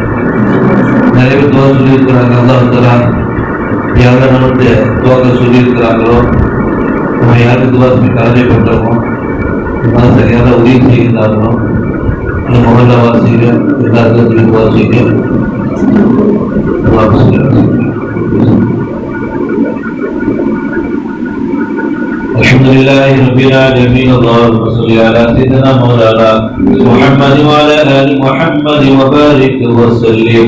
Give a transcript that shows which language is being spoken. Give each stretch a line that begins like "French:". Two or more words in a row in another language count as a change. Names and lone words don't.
Tamil: நிறைய பேர் துவா சொல்லியிருக்கிறாங்க. அல்லாஹ் யாரும் நம்மளுடைய துவாக்கள் சொல்லியிருக்கிறாங்களோ, நம்ம யாருக்கு துவா சொல்லி கடமைப்பட்டோமோ, அது சரியான உதவி செய்கிறார்களோ, அந்த மொஹல்லா வாசிகள் எல்லாருக்கும் சொல்லி துவா செய்யணும்.
Arabic: الحمد لله رب العالمين. اللهم صل على سيدنا مولانا محمد وعلى ال محمد وبارك وسلم.